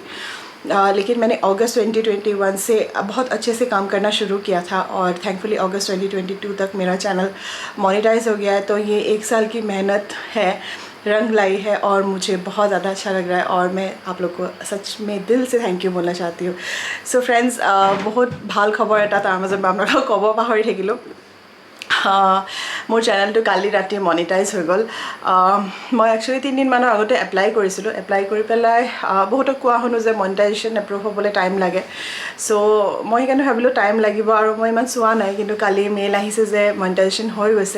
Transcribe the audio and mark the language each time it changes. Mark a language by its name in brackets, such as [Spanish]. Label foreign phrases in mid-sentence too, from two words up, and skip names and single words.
[Hindi] लेकिन मैंने अगस्त 2021 से बहुत अच्छे से काम करना शुरू किया था, और थैंकफुली अगस्त 2022 तक मेरा चैनल मोनेटाइज हो गया है। तो ये 1 साल की मेहनत है, रंग लाई है, और मुझे बहुत ज़्यादा अच्छा लग रहा है, और मैं आप लोग को सच में दिल से [English] thank you [Hindi] बोलना चाहती हूँ। [English] so friends, [Assamese] बहुत ভাল খবৰ এটা তাৰ মাজত মই আপোনালোকক ক'ব পাহৰি থাকিলোঁ। মোৰ চেনেলটো কালি ৰাতি মনিটাইজ হৈ গ'ল। মই একচুৱেলি 3 দিনমানৰ আগতে এপ্লাই কৰিছিলোঁ। এপ্লাই কৰি পেলাই বহুতক কোৱা শুনো যে মনিটাইজেশ্যন এপ্ৰুভ হ'বলৈ টাইম লাগে। চ' মই সেইকাৰণে ভাবিলোঁ টাইম লাগিব, আৰু মই ইমান চোৱা নাই, কিন্তু কালি মেইল আহিছে যে মনিটাইজেশ্যন হৈ গৈছে।